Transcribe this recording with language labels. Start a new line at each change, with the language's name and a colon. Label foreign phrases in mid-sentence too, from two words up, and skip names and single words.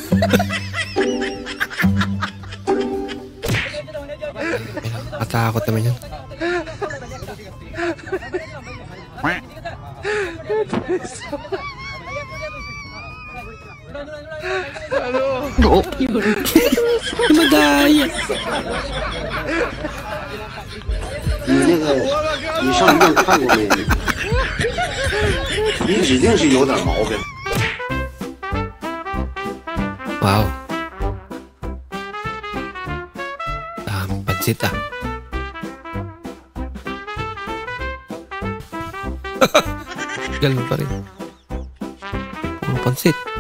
Filipino: Katakot naman yun. Madaya.
Chinese: 你上医院看过没？你指定是有点毛病。
Filipino: Wow. Pansit ah. Ganun pa rin. Puro pansit.